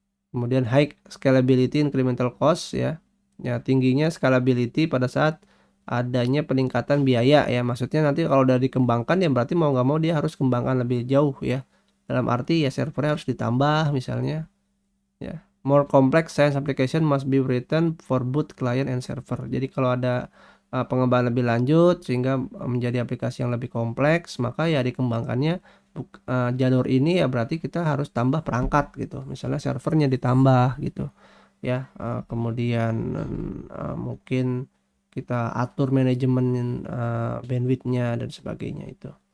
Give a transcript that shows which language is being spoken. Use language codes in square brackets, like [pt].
[en] Kemudian high scalability incremental cost ya. [id] Ya, tingginya scalability pada saat adanya peningkatan biaya ya. Maksudnya nanti kalau udah dikembangkan ya berarti mau nggak mau dia harus kembangkan lebih jauh ya. Dalam arti ya servernya harus ditambah misalnya ya. [en] More complex science application must be written for both client and server. [id] Jadi kalau ada pengembangan lebih lanjut sehingga menjadi aplikasi yang lebih kompleks, maka ya dikembangkannya jalur ini ya berarti kita harus tambah perangkat gitu. Misalnya servernya ditambah gitu ya. Kemudian mungkin kita atur manajemen bandwidthnya dan sebagainya itu.